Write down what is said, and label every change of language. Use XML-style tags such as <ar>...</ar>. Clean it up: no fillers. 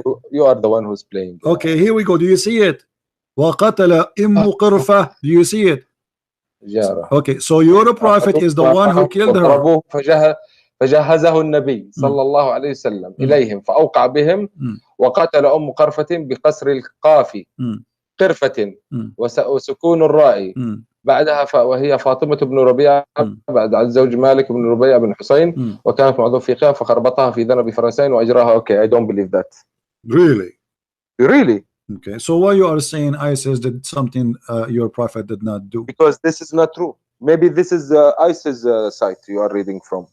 <en>You are the one who's playing. Okay, here we go. Do you see it?</en> <ar>وقتل قرفة.</ar> <en>Do you see it? Okay, so your prophet is the one who killed her.</en> <ar>فجهزه النبي صلى الله عليه وسلم إليهم فأوقع بهم وقتل قرفة بقصر القاف قرفة وسكون الراء بعدها وهي فاطمة بن ربيعة بعد عن زوج مالك بن ربيعة بن حسين وكانت معظم فيها فخربطها في ذنب فرسين وأجراها.</ar> <en>Okay, I don't believe that. Really? Okay, so why you are saying ISIS did something your prophet did not do? Because this is not true. Maybe this is ISIS site you are reading from.</en>